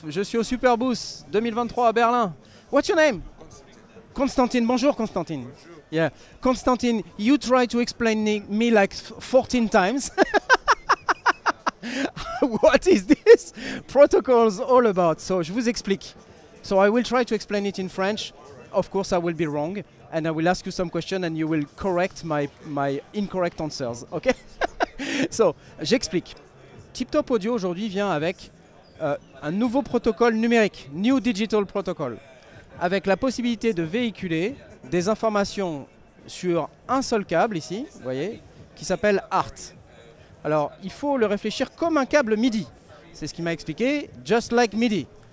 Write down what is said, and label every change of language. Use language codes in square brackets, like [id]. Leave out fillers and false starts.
[fr] Je suis au Superboost 2023 à Berlin. [en] What's your name? Constantine. [fr] Bonjour, Constantine. Bonjour. [en] Yeah, Constantine, you try to explain me like 14 times. What is this protocols all about? So, [fr] je vous explique. [en] So, I will try to explain it in French. Of course, I will be wrong, and I will ask you some questions, and you will correct my incorrect answers. Okay? So, [fr] j'explique. TipTop Audio aujourd'hui vient avec un nouveau protocole numérique, [en] New Digital Protocol, [fr] avec la possibilité de véhiculer des informations sur un seul câble ici, vous voyez, qui s'appelle ART. Alors, il faut le réfléchir comme un câble MIDI. C'est ce qu'il m'a expliqué, [en] just like MIDI.